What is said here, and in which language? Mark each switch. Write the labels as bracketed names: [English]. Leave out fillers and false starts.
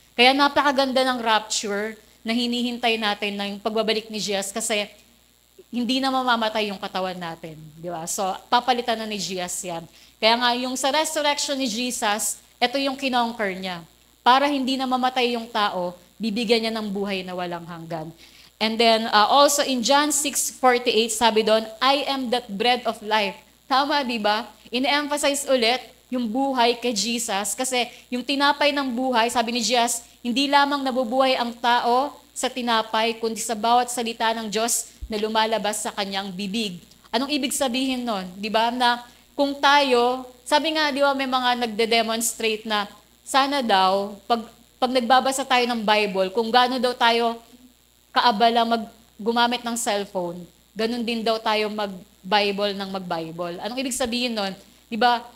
[Filipino] Kaya napakaganda ng rapture na hinihintay natin na yung pagbabalik ni Jesus kasi hindi na mamamatay yung katawan natin. Di ba? So, papalitan na ni Jesus yan. Kaya nga, yung sa resurrection ni Jesus, ito yung kinonquer niya. Para hindi na mamatay yung tao, bibigyan niya ng buhay na walang hanggan. [English] And then, also in John 6:48, sabi doon, I am that bread of life. [Filipino] Tama, di ba? Ine-emphasize ulit yung buhay kay Jesus kasi yung tinapay ng buhay, sabi ni Jesus, hindi lamang nabubuhay ang tao sa tinapay, kundi sa bawat salita ng Diyos na lumalabas sa kanyang bibig. Anong ibig sabihin nun? Di ba? Na kung tayo, sabi nga, di ba, may mga nagde-demonstrate na sana daw, pag nagbabasa tayo ng Bible, kung gaano daw tayo kaabala gumamit ng cellphone, ganun din daw tayo mag-Bible ng mag-Bible. Anong ibig sabihin nun? Di ba?